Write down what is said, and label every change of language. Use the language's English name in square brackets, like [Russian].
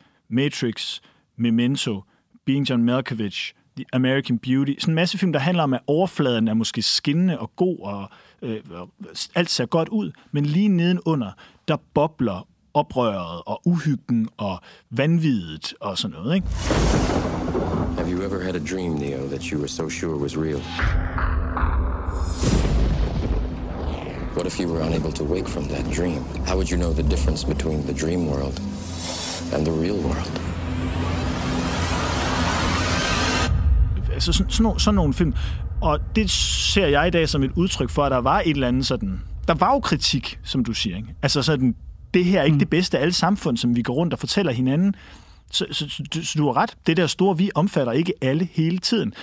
[English] Matrix, Memento, Being John Malkovich, The American Beauty. [Danish] Sådan en masse film, der handler om, at overfladen er måske skinnende og god, og alt ser godt ud. Men lige nedenunder, der bobler oprøret og uhyggen og vanvittet og sådan noget. Ikke? [English] Have you ever had a dream, Neo, that you were so sure was real? What if you were unable to wake from that dream? How would you know the difference between the dream world and the real world? [Danish] Altså sådan nogle film. Og det ser jeg i dag som et udtryk for, at der var et eller andet sådan... Der var jo kritik, som du siger. Ikke? Altså sådan, det her er ikke det bedste af alle samfund, som vi går rundt og fortæller hinanden. Så du har ret. Det der store vi omfatter ikke alle hele tiden.